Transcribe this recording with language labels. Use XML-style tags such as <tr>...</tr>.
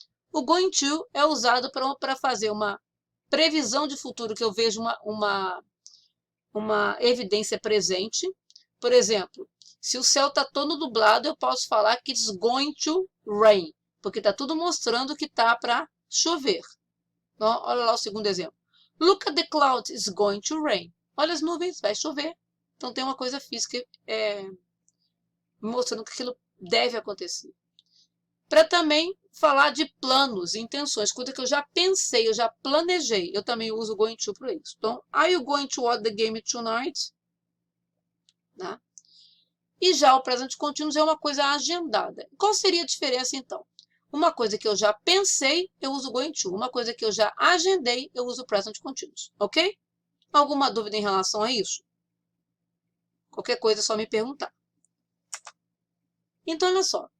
<pt>O going to é usado para fazer uma previsão de futuro, que eu vejo uma evidência presente. Por exemplo, se o céu está todo nublado, eu posso falar que</pt> <en>it's going to rain,</en> <pt>porque está tudo mostrando que está para chover. Então, olha lá o segundo exemplo.</pt> <en>Look at the clouds, it's going to rain.</en> <pt>Olha as nuvens, vai chover. Então, tem uma coisa física mostrando que aquilo deve acontecer. Para também falar de planos, intenções, coisa que eu já pensei, eu já planejei. Eu também uso o going to para isso. Então,</pt> <en>are you going to watch the game tonight?</en> <pt>Né? E já o present continuous é uma coisa agendada. Qual seria a diferença, então? Uma coisa que eu já pensei, eu uso going to. Uma coisa que eu já agendei, eu uso present continuous. Ok? Alguma dúvida em relação a isso? Qualquer coisa é só me perguntar. Então, olha só.</pt>